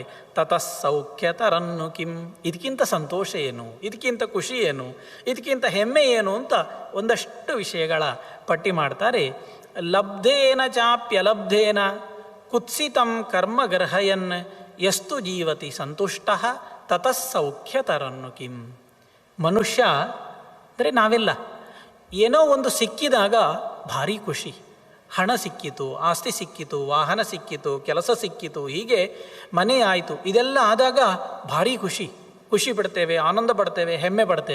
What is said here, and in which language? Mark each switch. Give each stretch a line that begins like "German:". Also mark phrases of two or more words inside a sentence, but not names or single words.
Sanskrit: ತತಃ ಸೌಖ್ಯ ತರನ್ನು ಕಿಂ.
Kannada: ಇದಕ್ಕಿಂತ ಸಂತೋಷ ಏನು, ಇದಕ್ಕಿಂತ ಖುಷಿ ಏನು, ಇದಕ್ಕಿಂತ ಹೆಮ್ಮೆ ಏನು ಅಂತ ಒಂದಷ್ಟು ವಿಷಯಗಳ ಪಟ್ಟಿ ಮಾಡ್ತಾರೆ.
Sanskrit: ಲಬ್ಧೇನ ಚಾಪ್ಯಲಬ್ಧೇನ ಕುತ್ಸಿತಂ ಕರ್ಮ ಗರ್ಹಯನ್ ಯಸ್ತು ಜೀವತಿ ಸಂತುಷ್ಟ ತತಃ ಸೌಖ್ಯ ತರನ್ನು ಕಿಂ.
Kannada: ಮನುಷ್ಯ ಅಂದರೆ ನಾವೆಲ್ಲ ಏನೋ ಒಂದು ಸಿಕ್ಕಿದಾಗ ಭಾರಿ ಖುಷಿ. ಹಣ ಸಿಕ್ಕಿತು, ಆಸ್ತಿ ಸಿಕ್ಕಿತು, ವಾಹನ ಸಿಕ್ಕಿತು, ಕೆಲಸ ಸಿಕ್ಕಿತು, ಹೀಗೆ ಮನೆ ಆಯಿತು, ಇದೆಲ್ಲ ಆದಾಗ ಭಾರಿ ಖುಷಿ ಪಡ್ತೇವೆ, ಆನಂದ ಪಡ್ತೇವೆ, ಹೆಮ್ಮೆ ಪಡ್ತೇವೆ.